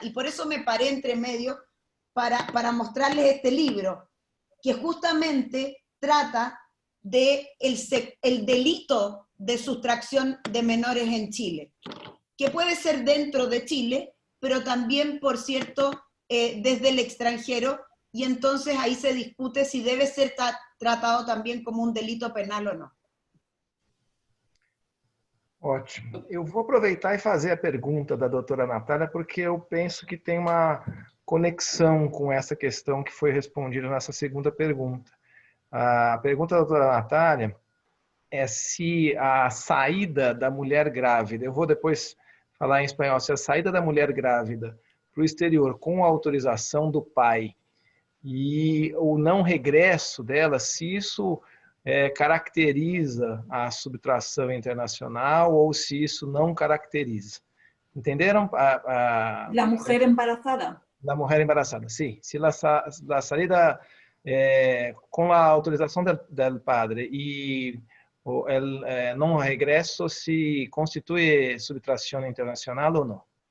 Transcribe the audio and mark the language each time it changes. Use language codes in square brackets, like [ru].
[es] Y por eso me paré entre medio para mostrarles este libro, que justamente trata de el delito de sustracción de menores en Chile, que puede ser dentro de Chile, pero también, por cierto, desde el extranjero, y entonces ahí se discute si debe ser tratado también como [pt] um delito penal ou não. Ótimo. Eu vou aproveitar e fazer a pergunta da doutora Natália, porque eu penso que tem uma conexão com essa questão que foi respondida nessa segunda pergunta. A pergunta da doutora Natália é se a saída da mulher grávida, eu vou depois falar em espanhol, se a saída da mulher grávida para o exterior com a autorização do pai e o não regresso dela, se isso caracteriza a subtração internacional ou se isso não caracteriza. Entenderam? [es] La mujer embarazada. La mujer embarazada, sí. Si la salida con la autorización del padre y el no regreso, si constituye subtracción internacional o no.